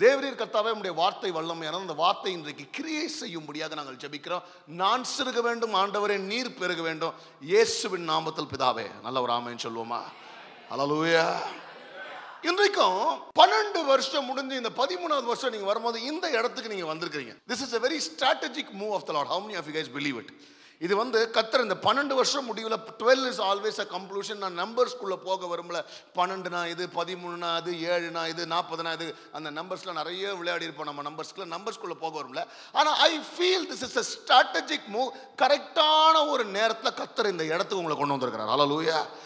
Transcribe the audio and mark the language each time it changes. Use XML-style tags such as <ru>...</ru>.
<ta>தேவரீர் கர்த்தாவே உம்முடைய வார்த்தை வல்லமையான அந்த வார்த்தை இன்றைக்கு கிரியை செய்யும்படியாக நாங்கள் ஜெபிக்கிறோம். நான் சிறுக வேண்டும் ஆண்டவரே, நீர் பெருக வேண்டும். இயேசுவின் நாமத்தில் பிதாவே. நல்ல ஒரு ஆமென் சொல்லுவோமா? ஹல்லேலூயா. இன்றைக்கும் 12 வருஷம் முடிஞ்சு இந்த 13வது வருஷம் நீங்க வரும்போது இந்த இடத்துக்கு நீங்க வந்திருக்கீங்க.</ta> <en>This is a very strategic move of the Lord. How many of you guys believe it?</en> <ta>இது வந்து கர்த்தர் இந்த 12 வருஷம் முடிவில்</ta> <en>12 is always a conclusion.</en> <ta>நான் நம்பர்ஸ்குள்ளே போக வரும்ல. 12னா இது, 13னா அது, 7னா இது, 40னா இது, அந்த நம்பர்ஸ்லாம் நிறைய விளையாடி இருப்போம் நம்ம நம்பர்ஸ்குள்ளே போக வரும்ல. ஆனால்</ta> <en>I feel this is a strategic move.</en> <ta>கரெக்டான ஒரு நேரத்தில் கர்த்தர் இந்த இடத்துக்கு உங்களை கொண்டு வந்திருக்கிறார். ஹல்லேலூயா.</ta>